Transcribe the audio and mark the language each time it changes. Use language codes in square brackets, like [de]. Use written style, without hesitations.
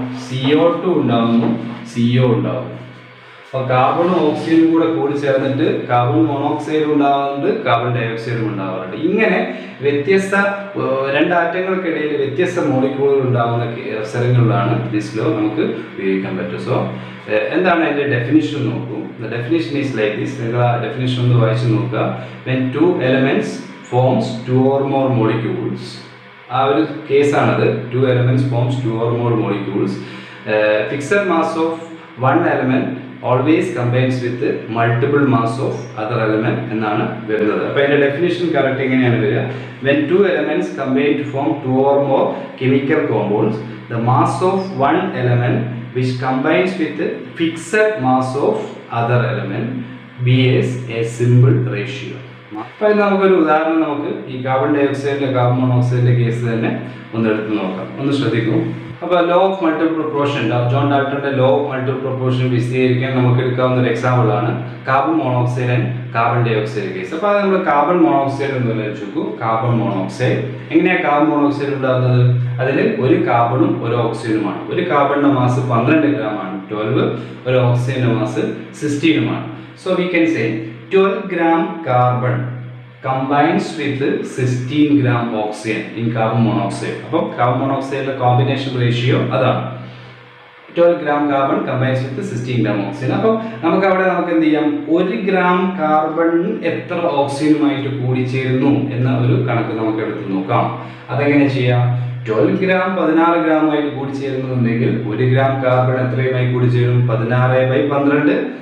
[ml] CO2 ഉണ്ടാവുന്നു, CO ഉണ്ടാവുന്നു. അപ്പോൾ കാർബണും ഓക്സിജനും കൂടി ചേർന്നിട്ട് കാർബൺ മോണോക്സൈഡും ഉണ്ടാകുന്നുണ്ട്, കാർബൺ ഡൈ ഓക്സൈഡും ഉണ്ടാകാറുണ്ട്. ഇങ്ങനെ വ്യത്യസ്ത 2 ആറ്റങ്ങൾക്കിടയിൽ വ്യത്യസ്ത മോളിക്യൂളുകൾ ഉണ്ടാകുന്ന അവസരങ്ങളിലാണ് ദിസ് ലോ നമുക്ക് ഉപയോഗിക്കാൻ പറ്റും. [en] so [ml] എന്താണ് അതിൻ്റെ ഡെഫിനിഷൻ നോക്കൂ. [en] The definition is like this. [ml] നിങ്ങൾ ആ ഡെഫിനിഷൻ ഒന്ന് വായിച്ച് നോക്കുക. [en] when 2 elements forms 2 or more molecules, [ml] ആ ഒരു കേസാണത്. [en] 2 elements forms 2 or more molecules. Fixed mass of one element always combines with multiple mass of other element [ml] എന്നാണ് വരുന്നത്. അപ്പോൾ അതിൻ്റെ ഡെഫിനിഷൻ കറക്റ്റ് എങ്ങനെയാണ് വരിക? [en] When 2 elements combine to form 2 or more chemical compounds, the mass of one element which combines with the fixed mass of other element behaves a simple ratio. [ml] അപ്പോൾ നമുക്കൊരു ഉദാഹരണം, നമുക്ക് ഈ കാർബൺ ഡൈ ഓക്സൈഡിൻ്റെ കാർബൺ മോണോക്സൈഡിൻ്റെ കേസ് തന്നെ ഒന്ന് എടുത്ത് നോക്കാം. ഒന്ന് ശ്രദ്ധിക്കൂ. അപ്പോൾ law of multiple proportion, John ഡാൾട്ടന്റെ law of multiple proportion വിശദീകരിക്കാൻ നമുക്ക് എടുക്കാവുന്ന ഒരു എക്സാമ്പിളാണ് carbon monoxide and carbon dye oxide case. അപ്പോൾ അത് നമ്മൾ കാർബൺ മോണോക്സൈഡ് എന്ന് വിളിച്ചു നോക്കൂ. കാർബൺ മോണോക്സൈഡ് എങ്ങനെയാണ് കാർബൺ മോണോക്സൈഡ് ഉണ്ടാകുന്നത്? അതിൽ ഒരു കാർബണും ഒരു ഓക്സിജനുമാണ്. ഒരു കാർബണിന്റെ മാസ് 12 ഗ്രാം ആണ്, 12. ഒരു ഓക്സിജന്റെ mass 16 [en] So we can say 12 gram carbon combines with 16 gram oxygen in carbon monoxide. അപ്പോൾ carbon monoxide combination ratio അതാണ്. 12 gram carbon combines with 16 gram oxygen. [ml] അപ്പോൾ നമുക്ക് എന്ത് ചെയ്യാം? 1 gram കാർബൺ എത്ര ഓക്സിജനുമായിട്ട് കൂടിച്ചേരുന്നു എന്ന ഒരു കണക്ക് നമുക്ക് എടുത്ത് നോക്കാം. അതെങ്ങനെ ചെയ്യാം? 12 gram 16 ഗ്രാമുമായിട്ട് കൂടിച്ചേരുന്നുണ്ടെങ്കിൽ 1 gram കാർബൺ എത്രയുമായി കൂടിച്ചേരും? 16/12